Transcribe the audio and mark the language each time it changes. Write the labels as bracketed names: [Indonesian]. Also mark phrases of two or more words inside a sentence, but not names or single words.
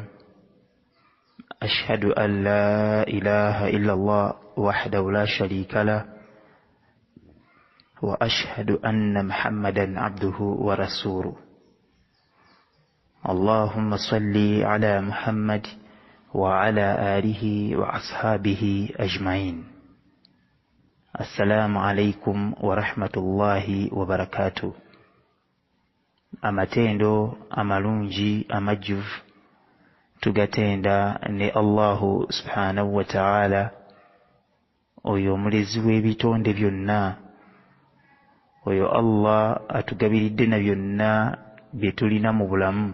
[Arabic] أشهد أن لا إله إلا الله وحده لا شريك له وأشهد أن محمدا عبده ورسوله. اللهم صل على محمد وعلى آله وأصحابه أجمعين. السلام عليكم ورحمة الله وبركاته. [Ganda] Amatendo amalungi amajjuvu tugatenda ne [Arabic] الله سبحانه وتعالى, [Ganda] oyo omulezi w'ebitonde byonna, oyo Allah atugabiridde na byonna bye tulina mu bulamu.